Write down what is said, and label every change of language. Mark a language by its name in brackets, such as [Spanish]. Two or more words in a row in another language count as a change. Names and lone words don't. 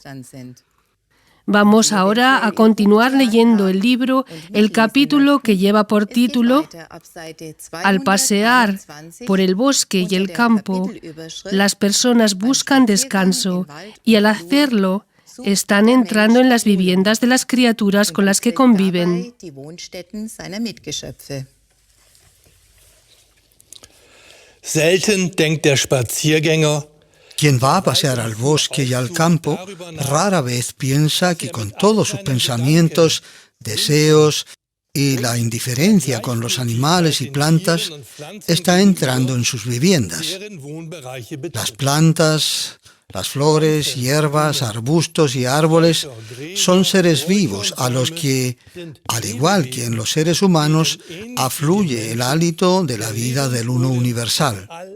[Spanish] Vamos ahora a continuar leyendo el libro, el capítulo que lleva por título Al pasear por el bosque y el campo, las personas buscan descanso y al hacerlo están entrando en las viviendas de las criaturas con las que conviven. [German] Selten denkt der Spaziergänger, [Spanish] quien va a pasear al bosque y al campo, rara vez piensa que con todos sus pensamientos, deseos y la indiferencia con los animales y plantas, está entrando en sus viviendas. Las plantas, las flores, hierbas, arbustos y árboles son seres vivos a los que, al igual que en los seres humanos, afluye el hálito de la vida del Uno universal.